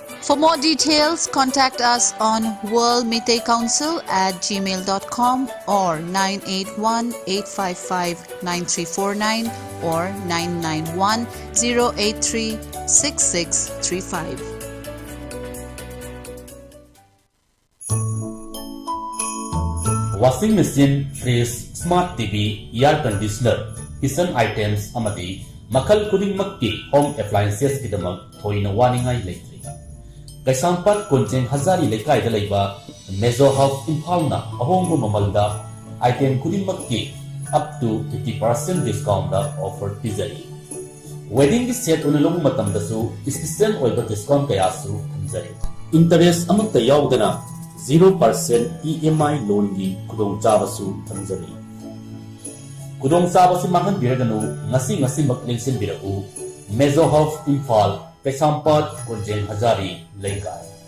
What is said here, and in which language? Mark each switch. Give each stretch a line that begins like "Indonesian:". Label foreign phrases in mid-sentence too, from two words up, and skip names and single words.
English: For more details, contact us on worldmeiteicouncil@gmail.com or 981-855-9349 or 991-083-6635. Washing machine, fridge, smart TV, air conditioner, kitchen items
Manipuri: amadi makal khudingmakki
English: home appliances
Manipuri: kidamak thoina waningai leitri. Kaisampat Kunjeng Hazari Lekai da leiba Mezo House Impalna ahongbu mamalda item khudingmakki
English: up to 50% discount
Manipuri: da offer pizari. Wedding set unalong matamdasu special oiba discount kayasu thamjari. Interest amakta yaudana 0%
English: EMI loan
Manipuri: gi khudong chabasu thamjari. Kudong sabasi mangan biraganu ngasi mak lingsin biraku Mezo House Impal Kaisampat Kunjeng Hazari Lekai.